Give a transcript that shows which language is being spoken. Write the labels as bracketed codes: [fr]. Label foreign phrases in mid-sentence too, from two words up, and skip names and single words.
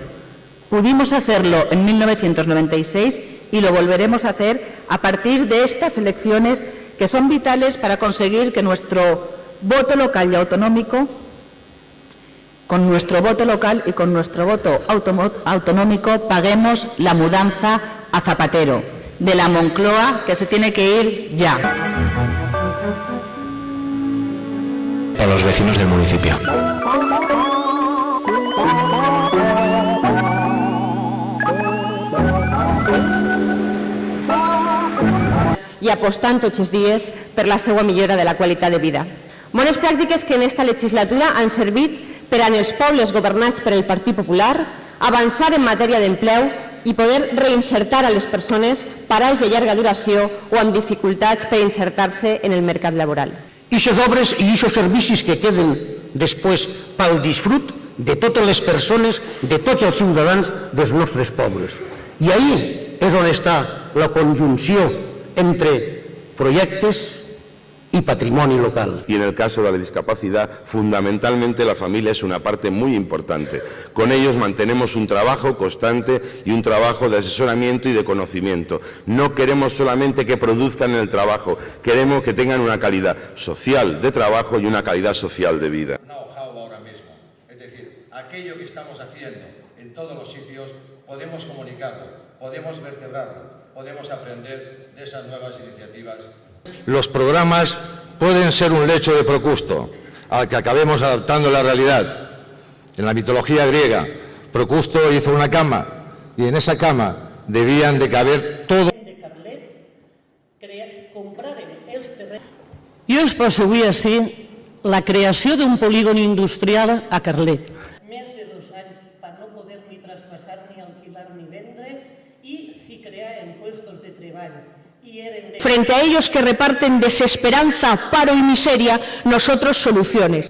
[es] Pudimos hacerlo en 1996 y lo volveremos a hacer a partir de estas elecciones que son vitales para conseguir que nuestro voto local y autonómico, con nuestro voto local y con nuestro voto autonómico, paguemos la mudanza a Zapatero, de la Moncloa, que se tiene que ir ya. Para los vecinos del municipio. [ca] I apostant tots els dies per la seva millora de la qualitat de vida. Bones pràctiques que en esta legislatura han servit per a en els pobles governats per el Partit Popular avançar en matèria d'empleu i poder reinsertar a les persones parades de llarga duració o amb dificultats per insertar-se en el mercat laboral. I aquestes obres i aquests servicis que queden després pel disfrut de totes les persones, de tots els ciutadans dels nostres pobles. I ahí és on està la conjunció entre [es] proyectos y patrimonio local. Y en el caso de la discapacidad, fundamentalmente la familia es una parte muy importante. Con ellos mantenemos un trabajo constante y un trabajo de asesoramiento y de conocimiento. No queremos solamente que produzcan el trabajo, queremos que tengan una calidad social de trabajo y una calidad social de vida. Know-how ahora mismo, es decir, aquello que estamos haciendo en todos los sitios podemos comunicarlo, podemos vertebrarlo, podemos aprender de esas nuevas iniciativas. Los programas pueden ser un lecho de Procusto, al que acabemos adaptando la realidad. En la mitología griega, Procusto hizo una cama, y en esa cama debían de caber todo. [ca] Jo us poso avui així la creació d'un polígon industrial a Carlet. Més de 2 anys per no poder ni traspassar, ni alquilar, ni vendre, i si creaven puestos de treball. [es] Frente a ellos que reparten desesperanza, paro y miseria, nosotros soluciones.